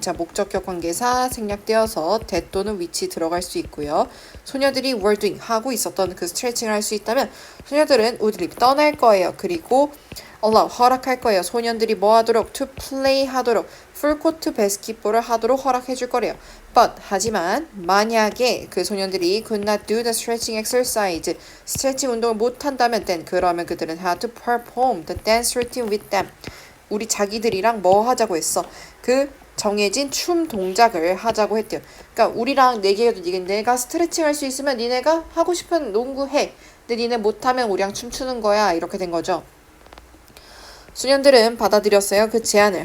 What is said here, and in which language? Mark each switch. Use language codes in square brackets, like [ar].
[ko] 자, 목적격 관계사 생략되어서 that 또는 which 들어갈 수 있고요. 소녀들이 were doing 하고 있었던 그 스트레칭을 할 수 있다면 소녀들은 would leave 떠날 거예요. 그리고 allow 허락할 거예요. 소년들이 뭐 하도록? to play 하도록 풀코트 바스켓볼을 하도록 허락해 줄 거래요. [en] But [ko] 하지만 만약에 그 소년들이 [en] could not do the stretching exercise [ko] 스트레칭 운동을 못 한다면 [en] then [ko] 그러면 그들은 [en] had to perform the dance routine with them. [ko] 우리 자기들이랑 뭐 하자고 했어? 그 정해진 춤 동작을 하자고 했대요. 그러니까 우리랑 내기해도 내가 스트레칭 할 수 있으면 니네가 하고 싶은 농구 해. 근데 니네 못하면 우리랑 춤추는 거야. 이렇게 된 거죠. 소년들은 받아들였어요. 그 제안을.